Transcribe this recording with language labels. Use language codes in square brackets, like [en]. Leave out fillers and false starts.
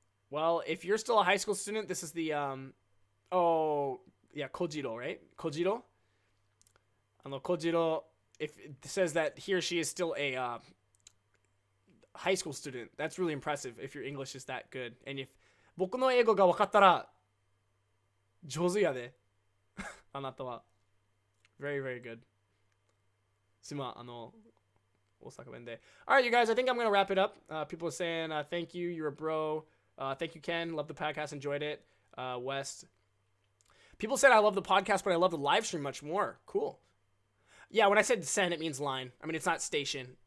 [en] Well, if you're still a high school student, this is the Kojiro, right? Kojiro? Kojiro, if it says that he or she is still a high school student, that's really impressive if your English is that good. And if [ja] 僕の英語が分かったら上手やで。あなたは [en] very, very good. [ja] すまん、大阪弁で。 [en] All right, you guys, I think I'm going to wrap it up. People are saying, thank you, you're a bro. Thank you, Ken. Love the podcast. Enjoyed it. West. People said I love the podcast, but I love the live stream much more. Cool. Yeah, when I said sen, it means line. I mean, it's not station.